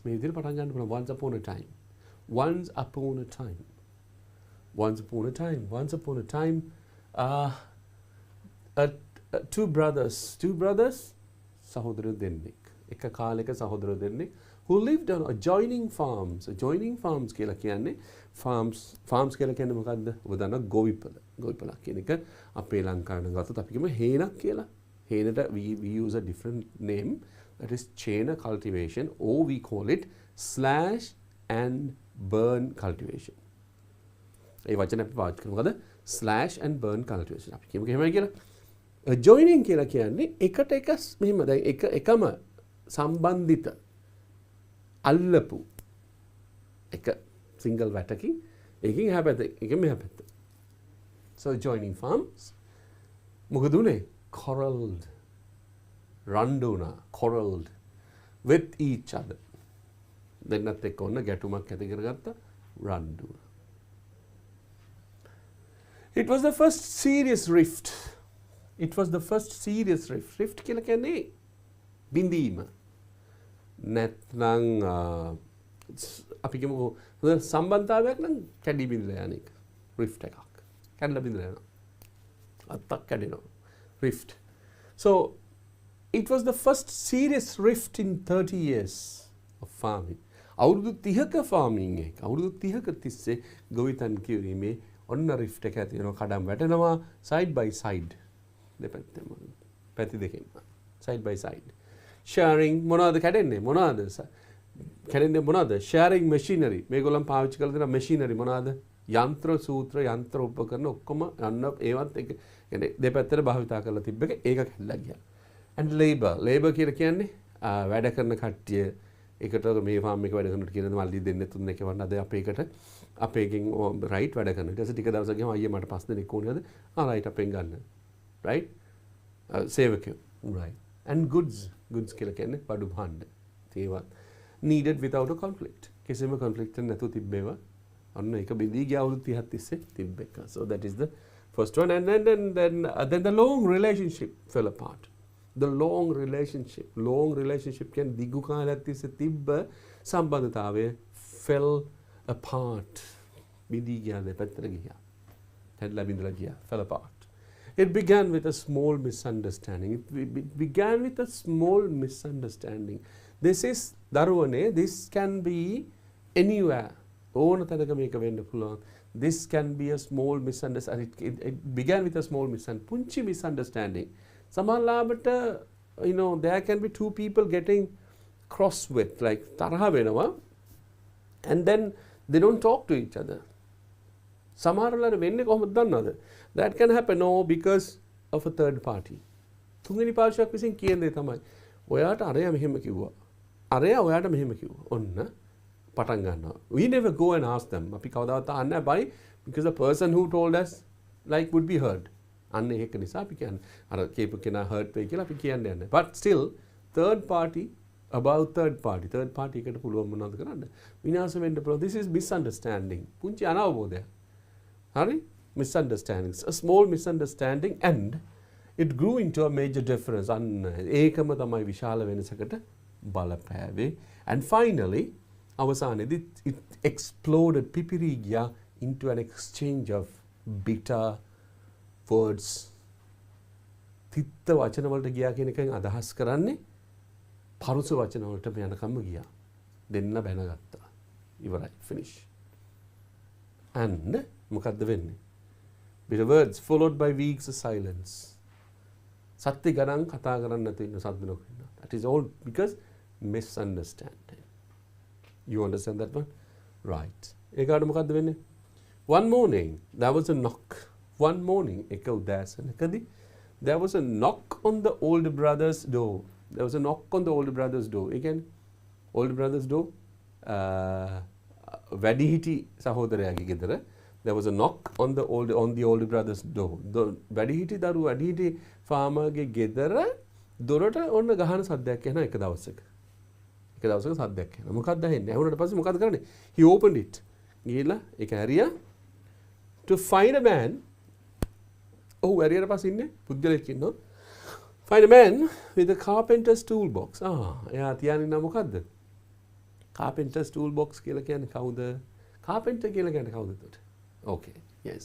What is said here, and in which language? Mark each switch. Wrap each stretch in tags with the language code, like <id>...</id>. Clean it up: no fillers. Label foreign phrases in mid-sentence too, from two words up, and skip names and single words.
<en>Once upon a time. Once upon a time. Once upon a time. Once upon a time. Two brothers,</en> <si>සහෝදර දෙන්නෙක්. එක කාලෙක සහෝදර දෙන්නෙක්</si> <en>who lived on adjoining farms. Adjoining farms</en> <si>කියලා කියන්නේ farms කියලා කියන්නේ මොකද්ද? ඔබ දන්නා ගොවිපළ. ගොවිපළක් කියන එක අපේ ලංකාවේ නම් ගත්තොත් අපි කියමු හේනක් කියලා.</si> <en>හේනට we use a different name, that is chain cultivation, or we call it slash and burn cultivation.</en> <si>ඒ වචන අපි පාවිච්චි කරමු මොකද?</si> <en>slash and burn cultivation.</en> <si>අපි කියමු එහෙමයි කියලා. Adjoining කියලා කියන්නේ එකට එක මෙහෙම දැන් එකම සම්බන්ධිත අල්ලපු එක single වැටකින් එකකින් එහා පැත්ත එකකින් මෙහා පැත්ත.</si> <en>So adjoining farms</en> <si>මොකද උනේ?</si> <en>Quarreled, quarreled with each other.</en> <si>දෙන්නත් එක්ක ඔන්න ගැටුමක් ඇති කරගත්තා. රණ්ඩුනා.</si> <en>It was the first serious rift. It was the first serious rift.</en> <si>Rift කියලා කියන්නේ බිඳීම. නැත්නම් අපි කියමු සම්බන්ධතාවයක් නම් කැඩි බිඳලා යන එක. rift එකක්. කැඩලා බිඳලා යනවා. අත්තක් කැඩෙනවා.</si> <en>rift. So it was the first serious rift in 30 years of farming.</en> <si>අවුරුදු 30ක farming එක. අවුරුදු 30ක තිස්සේ ගොවිතැන් කිරීමේ ඔන්න rift එක ඇති වෙනවා. කඩම් වැටෙනවා</si> <en>side by side.</en> <si>දෙපැත්තම පැති දෙකෙන්</si> <en>side by side.</en> <si>sharing මොනවද කැඩෙන්නේ? මොනවද? කැඩෙන්නේ මොනවද?</si> <en>sharing machinery.</en> <si>මේගොල්ලන් පාවිච්චි කරලා තියෙන machinery මොනවද? යන්ත්‍ර සූත්‍ර යන්ත්‍ර උපකරණ ඔක්කොම යන්න ඒවත් එක කියන්නේ දෙපැත්තට භාවිතා කරලා තිබ්බ එක ඒක කැඩලා ගියා.</si> <en>and labor</en> <si>කියලා කියන්නේ වැඩ කරන කට්ටිය එකට මේ ෆාම් එක වැඩ කරනකොට කියන මල්ලි දෙන්න තුන් එක වන්න අද අපේකට අපේකින් රයිට් වැඩ කරන. ඊට පස්සේ ටික දවසක් ගියාම අයියේ මට 5 දෙනෙක් ඕනේ නේද? රයිට් අපෙන් ගන්න. right? සේවකයෝ.</si> <en>right. and goods</en> <si>කියලා කියන්නේ බඩු භාණ්ඩ. ඒවත්</si> <en>needed without a conflict.</en> <si>කිසිම conflict නැතුව තිබ්බේවා. අන්න ඒක බෙදී ගිය අවුරුදු 30ක් තිස්සේ තිබ්බ එක.</si> <en>So that is the first one, and then the long relationship fell apart. The long relationship</en> <si>කියන්නේ දිගු කාලයක් තිස්සේ තිබ්බ සම්බන්ධතාවය</si> <en>fell apart.</en> <si>බෙදී ගියා දෙපැත්තට ගියා. හැදලා බිඳලා ගියා.</si> <en>fell apart. It began with a small misunderstanding. It began with a small misunderstanding. This is daruwane. This can be anywhere.</en> <si>ඕන තැනක මේක වෙන්න පුළුවන්.</si> <en>This can be a small misunderstanding. It began with a small misunderstanding. පුංචි misunderstanding. සමහරවිට there can be two people getting cross with, like</en> <si>තරහ වෙනවා,</si> <en>and then they don't talk to each other.</en> <si>සමහරවිට වෙන්නේ කොහොමද දන්නවද?</si> <en>That can happen because of a third party.</en> <si>තුන්වෙනි පාර්ශ්වයක් විසින් කියන දේ තමයි ඔයාට අරයා මෙහෙම කිව්වා. අරයා ඔයාට මෙහෙම කිව්වා. ඔන්න පටන් ගන්නවා.</si> <en>We never go and ask them.</en> <si>අපි කවදාවත් අහන්නේ නැහැ.</si> <en>Because the person who told us like would be hurt.</en> <si>අන්න ඒක නිසා අපි කියන්නේ අර කීප කෙනා hurt වෙයි කියලා අපි කියන්නේ නැහැ.</si> <en>But still third party</en> <si>එකට පුළුවන් මොනවද කරන්න? විනාශ වෙන්න පුළුවන්.</si> <en>This is misunderstanding.</en> <si>පුංචි අනවබෝධයක්. හරි?</si> <en>Misunderstandings. A small misunderstanding, and it grew into a major difference.</en> <si>අන්න ඒකම තමයි විශාල වෙනසකට බලපෑවේ.</si> <en>And finally අවසානයේදී it exploded,</en> <si>පිපිරී ගියා</si> <en>into an exchange of bitter words.</en> <si>තිත්ත වචන වලට ගියා කියන එකෙන් අදහස් කරන්නේ පරුස වචන වලට යනකම්ම ගියා. දෙන්න බැනගත්තා. ඉවරයි.</si> <en>Finish. And</en> <si>මොකද්ද වෙන්නේ?</si> <en>Bitter words followed by weeks of silence.</en> <si>සත්‍ය ගණන් කතා කරන්න නැති ඉන්න සද්ද නොකරන.</si> <en>That is all because misunderstanding. You understand that one? Right.</en> <si>ඒකට මොකද්ද වෙන්නේ?</si> <en>One morning there was a knock. One morning</en> <si>එක උදෑසනකදී</si> <en>there was a knock on the older brother's door. There was a knock on the older brother's door.</en> <si>ඒ කියන්නේ</si> <en>older brother's door</en> <si>වැඩිහිටි සහෝදරයාගේ ගෙදර</si> <en>there was a knock on the older brother's door.</en> <si>The වැඩිහිටි දරුවෝ වැඩිහිටි farmerගේ ගෙදර දොරට ඔන්න ගහන සද්දයක් එනවා එක දවසක. එක දවසක සද්දයක් එනවා. මොකක්ද ඇහෙන්නේ? ඇහුනට පස්සේ මොකද කරන්නේ?</si> <en>He opened it.</en> <si>ගිහලා ඒක ඇරියා</si> <en>to find a man.</en> <si>ඔහු ඇරියට පස්සේ ඉන්නේ පුද්ගලෙක් ඉන්නවා.</si> <en>Find a man with a carpenter's toolbox.</en> <si>එයා තියාගෙන ඉන්න මොකද්ද?</si> <en>Carpenter's toolbox</en> <si>කියලා කියන්නේ කවුද? Carpenter කියලා කියන්නේ කවුද එතකොට?</si> <en>Okay. Yes.</en>